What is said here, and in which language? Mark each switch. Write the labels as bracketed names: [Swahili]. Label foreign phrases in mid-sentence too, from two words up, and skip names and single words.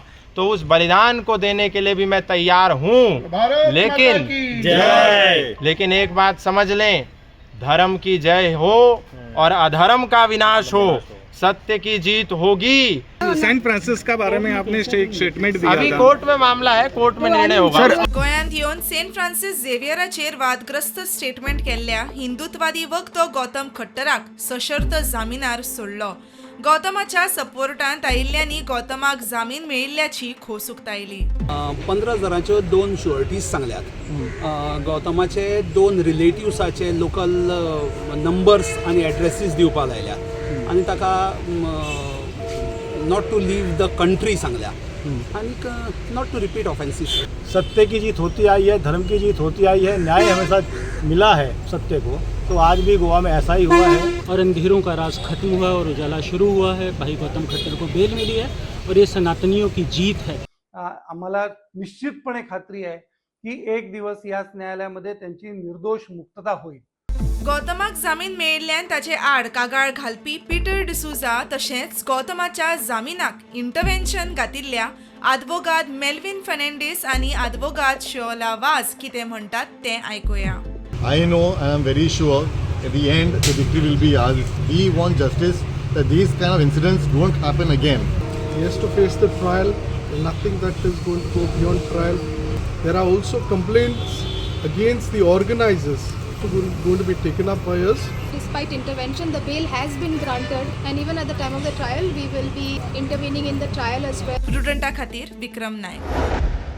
[Hindi] तो उस बलिदान को देने के लिए भी मैं तैयार हूँ। लेकिन एक बात समझ लें, धर्म की जय हो और अधर्म का विनाश हो, सत्य की जीत होगी। सेंट फ्रांसिस का बारे में आपने एक स्टेटमेंट दिया अभी था। कोर्ट में मामला है, कोर्ट में निर्णय होगा। [Konkani] गोंयांत येवन सेंट फ्रांसिस झेवियराचेर वादग्रस्त स्टेटमेंट केल्ल्या हिंदुत्ववादी वक्तो गौतम खट्टराक सशर्त जामिनार सोडलो। गौतमाच्या सपोर्टांत आयिल्ल्यांनी गौतमाक जामीन मेळिल्ल्याची खोस उक्तायली। 15,000च्यो 2 शुअरिटीज सांगल्यात। गौतमाचे 2 रिलेटिव्साचे [English] local numbers [Konkani] आनी एड्रेसीस दिवपाक लायल्यात आनी ताका [English] not to leave the country [Konkani] सांगल्या आनी [English] not to repeat offences. [Hindi] सत्य की जीत होती आई है, धर्म की जीत होती आई है, न्याय हमेशा मिला है सत्य को। तो आज भी गोवा में ऐसा ही हुआ है और अंधेरों का राज खत्म हुआ और उजाला शुरू हुआ है। भाई गौतम खट्टर को बेल मिली है और ये सनातनियों की जीत है। [Marathi] आम्हाला निश्चितपणे खात्री आहे की एक दिवस याच न्यायालयामध्ये त्यांची निर्दोष मुक्तता होईल। [Konkani] गौतमाक जामीन मेळिल्ल्यान ताचे आड कागाळ घालपी पीटर डिसूजा तशेंच गौतमाच्या जामिनाक इंटरव्हेन्शन घातिल्ल्या आदवोगाद मेल्विन फर्नांडीस आनी आदवोगाद शोला वाज कितें म्हणटात तें आयकुया। [English] I know and I'm very sure at the end the victory will be ours. We want justice, that these kind of incidents don't happen again. He has to face the trial. Nothing that is going to go beyond trial. There are also complaints against the organizers who are going to be taken up by us. Despite intervention, the bail has been granted, and even at the time of the trial, we will be intervening in the trial as well. [Konkani] रुडंटा खातीर विक्रम नायक।